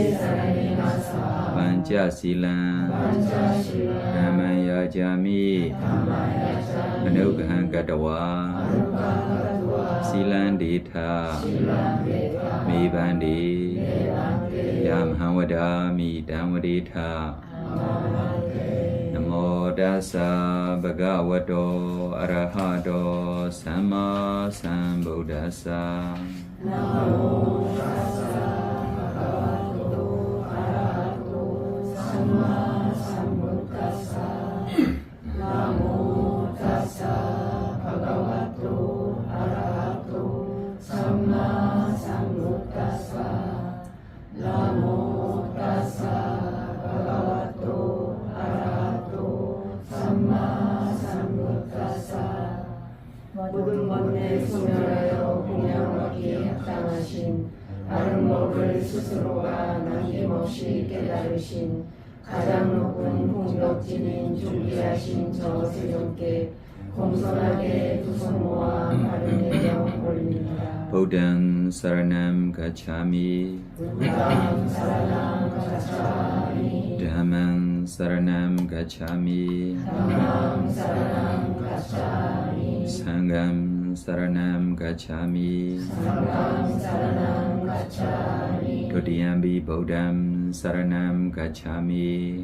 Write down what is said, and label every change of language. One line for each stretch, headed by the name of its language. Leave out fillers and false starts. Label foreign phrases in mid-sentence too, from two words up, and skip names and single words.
Pali: 반자실란 담마야자미 아누가한 가타와 실란디타 메반디 야마하와다미 담와디타 나모 다사 바가와도 아라하도 삼마 삼부다사 나모 다사 바가와도 아라하도 삼마 삼부다사 나모 다사 바가와도 아라하도 삼마 삼부다사 나모 다사 바가와도 아라하도 삼마 삼부다사
Korean: 모든 번뇌 소멸하여 공양받기 합당하신 바른 법을 스스로가 남김없이 깨달으신 가장 높은 공덕진인 존귀하신 저 세존께 공손하게 두 손 모아 바른 예경 올립니다.
Pali: 부ddhaṃ 사라ṇam 가차미 부ddhaṃ 사라ṇam 가차미 dhammam saranam gacchami dhammam saranam gacchami sangham saranam gacchami sangham saranam gacchami Dutiyampi buddham saranam gacchami